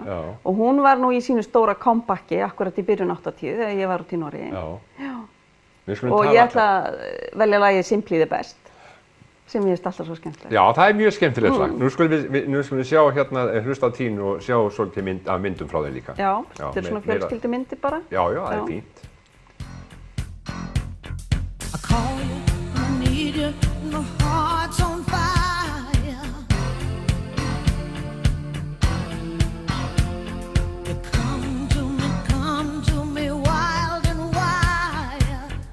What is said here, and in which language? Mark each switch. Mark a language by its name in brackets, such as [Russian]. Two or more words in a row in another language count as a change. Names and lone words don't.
[Icelandic] Og hún var nú í sínu stóra comebacki akkurat í byrjun 80 þegar ég var út í Noregi. Já. Og ég ætla að velja lagið Simply the Best, sem ég finnst alltaf svo skemmtilegt. Já, það mjög skemmtilegt lag. Nú skulum við sjá hérna, hlusta á Tínu og sjá svolítið af myndum frá þeim líka. Já, þetta svona fjölskyldumyndir bara. Já, það fínt. [English] I call you, I need you, my heart's on fire. You come to me wild and wild.